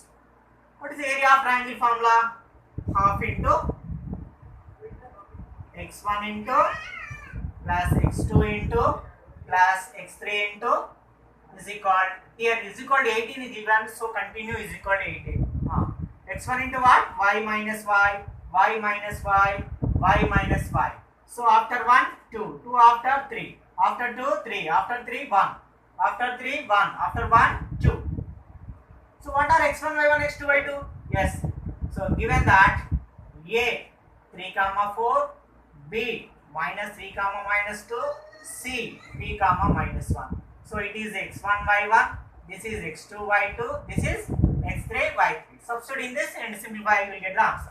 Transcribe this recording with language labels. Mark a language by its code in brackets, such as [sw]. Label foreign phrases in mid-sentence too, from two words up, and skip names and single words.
[en] What is the area of triangle formula? Half into x1 into plus x2 into plus x3 into is equal, here is equal to 18 is given, so continue is equal to 18. X1 into what? Y minus y, y minus y, y minus y. So after 1, 2, 2 after 3, after 2, 3, after 3, 1, after 3, 1, after 1, 2. So what are x1, y1, x2, y2? Yes. So given that A 3, 4, B minus 3, minus 2, C p, minus 1. So it is x1, y1, this is x2, y2, this is x3, y3. Substitute in this and simplify, you will get the answer.